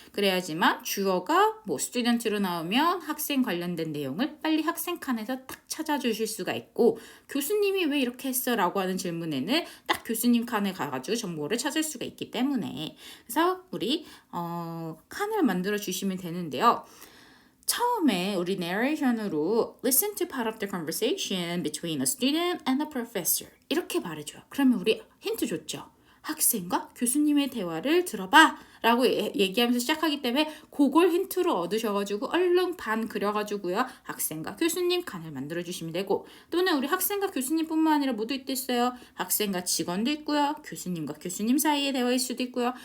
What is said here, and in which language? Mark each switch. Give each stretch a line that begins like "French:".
Korean: 그래야지만 주어가 뭐 스튜던트로 나오면 학생 관련된 내용을 빨리 학생 칸에서 딱 찾아주실 수가 있고 교수님이 왜 이렇게 했어? 라고 하는 질문에는 딱 교수님 칸에 가가지고 정보를 찾을 수가 있기 때문에 그래서 우리 칸을 만들어 주시면 되는데요. 처음에 우리 narration으로
English: listen to part of the conversation between a student and a professor
Korean: 이렇게 말해줘요. 그러면 우리 힌트 줬죠. 학생과 교수님의 대화를 들어봐 라고 얘기하면서 시작하기 때문에 그걸 힌트로 얻으셔가지고 얼른 반 그려가지고요. 학생과 교수님 칸을 만들어주시면 되고 또는 우리 학생과 교수님뿐만 아니라 모두 있겠어요. 학생과 직원도 있고요. 교수님과 교수님 사이의 대화일 수도 있고요.